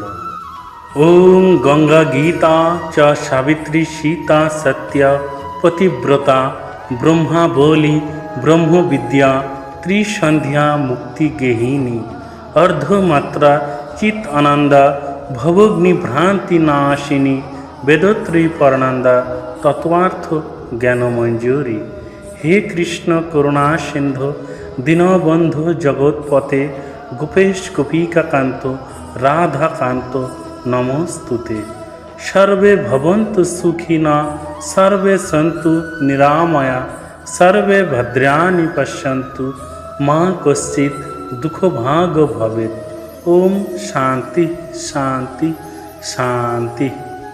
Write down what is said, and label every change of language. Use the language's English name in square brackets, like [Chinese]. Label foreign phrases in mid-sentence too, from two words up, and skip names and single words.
[Sanskrit] ওম গঙ্গা গীতা চ সাবিত্রী সীতা সত্যা পতিব্রতা ব্রহ্মা বলি ব্রহ্মবিদ্যা ত্রিসন্ধ্যা মুক্তি গেহিনী অর্ধমাত্রা চিত আনন্দা ভবগ্নি ভ্রান্তি নাশিনী বেদত্রী পরনন্দা তত্ত্বার্থ জ্ঞান মঞ্জুরি। হে কৃষ্ণ করুণা সিন্ধু দীনবন্ধু জগৎপতে গোপেশ গোপিকাকান্ত রাধাকান্ত নমস্তুতে। সর্বে ভবন্তু সুখিনা সর্বে সন্তু নিরাময়া সর্বে ভদ্রাণি পশ্যন্তু মা কশ্চিৎ দুঃখভাগ ভবেৎ। ওম শান্তি শান্তি শান্তি।